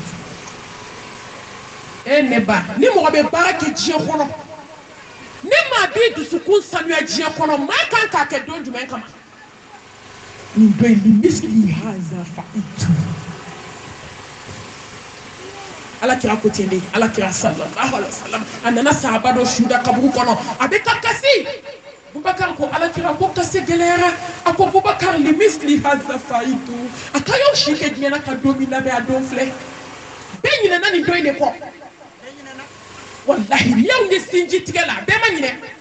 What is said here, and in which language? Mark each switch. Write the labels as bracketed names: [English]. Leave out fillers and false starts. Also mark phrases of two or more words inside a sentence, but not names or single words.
[Bambara] ye ne ba ni mɔgɔ bɛ baara kɛ diɲɛ kɔnɔ ne maa b'i dusukun sanuya diɲɛ kɔnɔ maa kan k'a kɛ don jumɛn kama nin dɔ in ni [Arabic] مثل هذا فأعدوا [Bambara] ala kira ko ten de ala kira [Arabic] صلى الله عليه وسلم [Bambara] a nana sahaba dɔ suda kaburu kɔnɔ a bɛ ka kasi Bubakar ko ala kira ko kasi gɛlɛyara a ko Bubakar [Arabic] لمثل هذا فأعدوا [Bambara] a ka y'o si kɛ diɲɛ na ka don min labɛn a don filɛ bɛɛ ɲinɛna nin dɔ in de kɔ wallahi ni y'aw ye sinji tigɛ la bɛɛ ma ɲinɛ